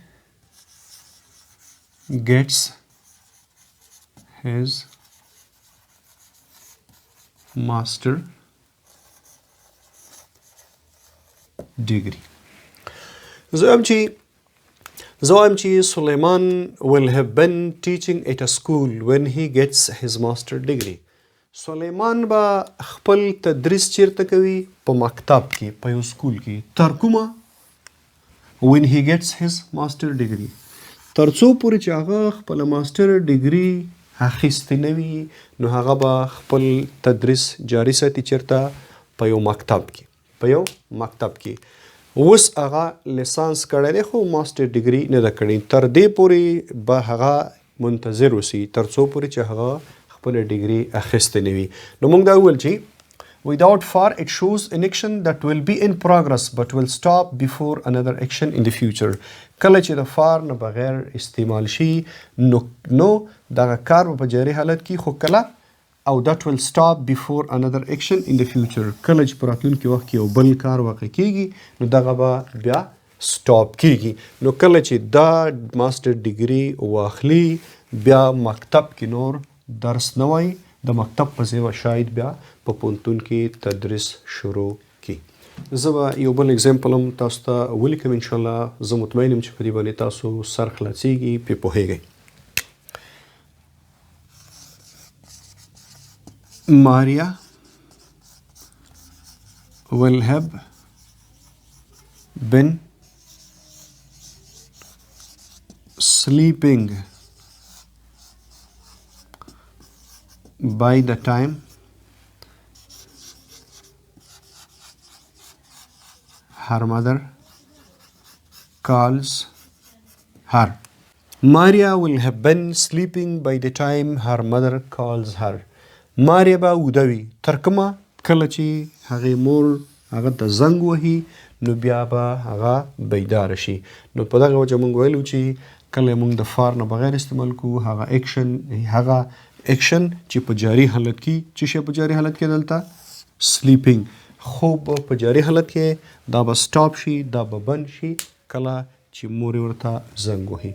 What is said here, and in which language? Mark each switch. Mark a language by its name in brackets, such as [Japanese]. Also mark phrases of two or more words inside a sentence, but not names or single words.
[English] gets his master degree. [Pashto] زه وایم چې [English] سلیمان will have been teaching at a school when he gets his master degree. [Pashto] سلیمان به خپل تدریس چیرته کوي؟ په مکتب کې، په یو سکول کې. تر کومه؟ when he gets his master degree. تر څو پورې چې هغه خپل [English] master degree [Pashto] اخیستې نه وي، نو هغه به خپل تدریس جاري ساتي. چیرته؟ په یو مکتب کې. اوس هغه لیسانس کړی دی خو [English] master degree [Pashto] نه ده کړې. تر دې پورې به هغه منتظر اوسي تر څو پورې چې هغه خپل ډیګري اخیستې نه وي. نو موږ دا وویل چې [English] without for it shows an action that will be in progress but will stop before another action in the future. [Pashto] کله چې د فار نه بغیر استعمال شي نو دغه کار په جاري حالت کې، خو کله او [English] that will stop before another action in the future. [Pashto] کله چې په راتلونکي وخت کې یو بل کار واقع کیږي نو دغه به بیا سټاپ کیږي. نو کله چې دا [English] master degree [Pashto] واخلي بیا مکتب کې نور درس نه وایي، د مکتب په ځای شاید بیا په پوهنتون کې تدریس شروع کی. زه به یو بل اگزامپل هم تاسو ته ولیکم انشاءالله. زه مطمئن یم چې په دې باندې تاسو سر خلاصیږي، پې پوهیږئ. [English] Maria will have been sleeping by the time her mother calls her. Maria will have been sleeping by the time her mother calls her. [Pashto] ماریا به وده وي تر کومه؟ کله چې هغې مور هغه ته زنګ وهي نو بیا به هغه بیداره شي. نو په دغه وجه موږ ویلو چې کله موږ د فار نه بغیر استعمال کوو هغه اکشن چې په جاري حالت کې، چې شی په جاري حالت کې دلته سلیپینګ، خوب په جاري حالت کې دا به سټاپ شي، دا به بند شي کله چې مور ورته زنګ وهي.